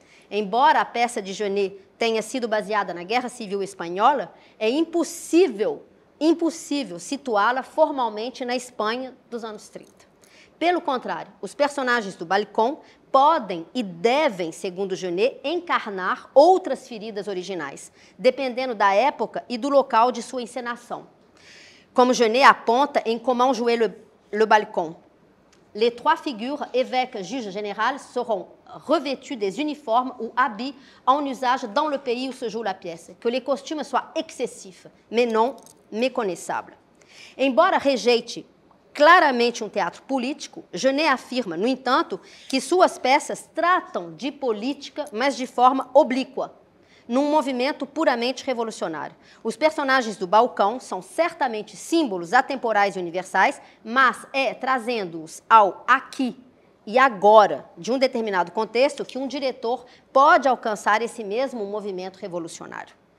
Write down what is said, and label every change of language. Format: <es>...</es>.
<pt>Embora a peça de Genet tenha sido baseada na Guerra Civil Espanhola, é impossível situá-la formalmente na Espanha dos anos 30. Pelo contrário, os personagens do Balcon podem e devem, segundo Genet, encarnar outras feridas originais, dependendo da época e do local de sua encenação. Como Genet aponta em</pt> <fr>Comment jouer le Balcon, les 3 figures, évêques, juges général, seront revêtus des uniformes ou habits en usage dans le pays où se joue la pièce, que les costumes soient excessifs, mais non méconnaissables.</fr> <pt>Embora rejeite claramente um teatro político, Genet afirma, no entanto, que suas peças tratam de política, mas de forma oblíqua, num movimento puramente revolucionário. Os personagens do Balcão são certamente símbolos atemporais e universais, mas é trazendo-os ao aqui e agora de um determinado contexto que um diretor pode alcançar esse mesmo movimento revolucionário.</pt>